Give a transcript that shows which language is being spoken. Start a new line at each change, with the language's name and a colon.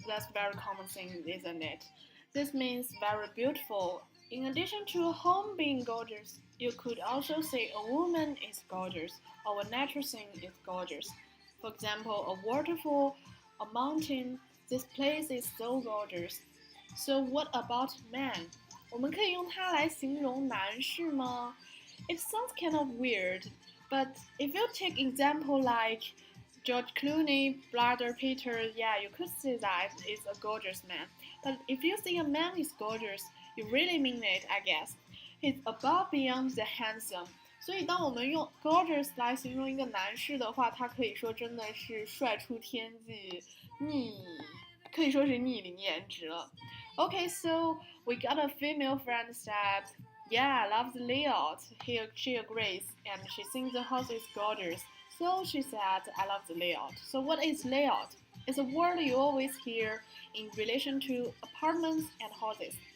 English: That's very common thing, isn't it? This means very beautiful. In addition to a home being gorgeous, you could also say a woman is gorgeous or a natural thing is gorgeous. For example, a waterfall, a mountain. This place is so gorgeous. So what about man?
Chinese: 我们可以用它来形容男士吗？
English: It sounds kind of weird, but if you take example like George Clooney, Brother Peter, yeah, you could say that is a gorgeous man. But if you say a man is gorgeous, you really mean it, I guess. He's above beyond the handsome.
Chinese: 所以当我们用 gorgeous 来形容一个男士的话，他可以说真的是帅出天际，可以说是逆龄颜值了。
English: Okay, so we got a female friend said, yeah, I love the layout. She agrees, and she thinks the house is gorgeous. So she said, I love the layout. So what is layout? It's a word you always hear in relation to apartments and houses.